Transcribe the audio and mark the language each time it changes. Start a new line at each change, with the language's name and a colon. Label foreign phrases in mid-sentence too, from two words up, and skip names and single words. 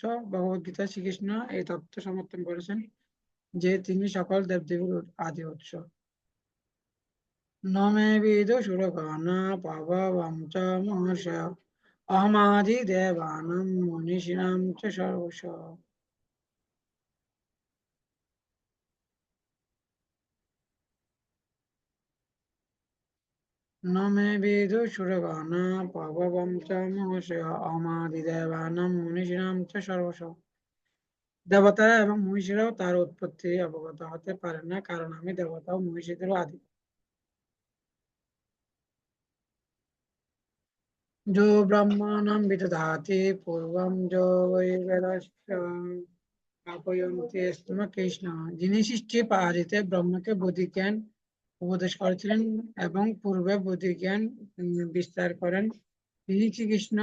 Bangla: ভগবদ গীতা শ্রীকৃষ্ণ এই তত্ত্ব সমর্থন করেছেন যে তিনি সকল দেবদেবীর আদি উৎস।
Sanskrit: न मे विदु सुरगणा प्रभवं च महाशय अहमादि देवानां मनीषिणां च सर्वश। न मे विदु सुरगणा प्रभवं च महाशय अहमादि देवानां मनीषिणां च सर्वश।
Bangla: দেবতারা এবং মহিষীরাও তার উৎপত্তি অবগত হতে পারে না, কারণ আমি দেবতা ও মহিষীদেরও আদি।
Sanskrit: यो ब्रह्माणं विदधाति पूर्वं यो वै वेदस्य स्थापयन्ति स्म कृष्ण।
Bangla: যিনি সৃষ্টি পারিতে ব্রহ্মকে বুদ্ধি জ্ঞান উপদেশ করেছিলেন এবং পূর্বে বুদ্ধি জ্ঞান বিস্তার করেন, তিনি শ্রীকৃষ্ণ।